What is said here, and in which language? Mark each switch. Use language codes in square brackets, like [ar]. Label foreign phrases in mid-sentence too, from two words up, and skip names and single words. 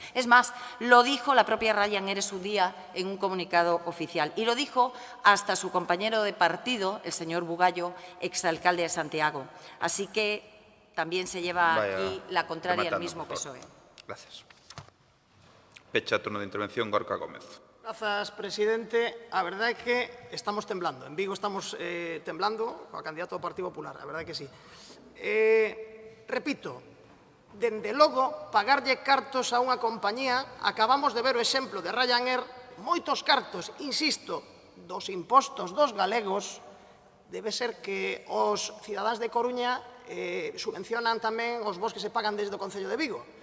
[es] Es más, lo dijo la propia Ryanair en su día en un comunicado oficial y lo dijo hasta su compañero de partido, el señor Bugallo, exalcalde de Santiago. Así que también se lleva aquí la contraria al mismo PSOE. [gl] Gracias. Pecha turno de intervención, Gorka Gómez. Grazas, presidente. A verdade é que estamos temblando. En Vigo estamos temblando coa candidato do Partido Popular. A verdade é que sí. Repito, dende logo, pagarlle cartos a unha compañía, acabamos de ver o exemplo de Ryanair, moitos cartos, insisto, dos impostos dos galegos, debe ser que os cidadáns de Coruña subvencionan tamén os bos que se pagan desde o Concello de Vigo.